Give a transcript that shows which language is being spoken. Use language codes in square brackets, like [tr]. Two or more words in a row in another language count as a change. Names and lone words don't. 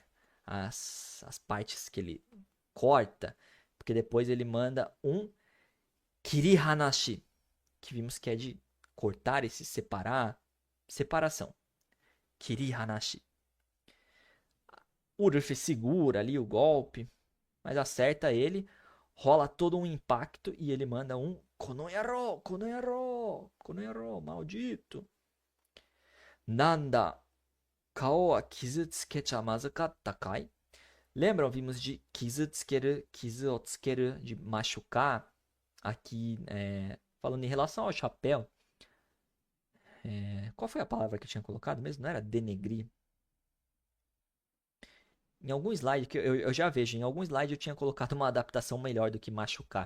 [pt] As partes que ele corta, porque depois ele manda um Kirihanashi, que vimos que é de cortar e se separar, separação. Kirihanashi. O Luffy segura ali o golpe, mas acerta ele, rola todo um impacto e ele manda um [ja] この野郎、この野郎、この野郎, [pt] maldito. [ja] なんだ、顔は傷つけちゃまずかったかい? [pt] Lembram, vimos de kizutsukeru, [ja] 傷を付ける, [pt] de machucar. Aqui, falando em relação ao chapéu, qual foi a palavra que eu tinha colocado mesmo? Não era denegrir? Em algum slide, que eu já vejo, em algum slide eu tinha colocado uma adaptação melhor do que machucar.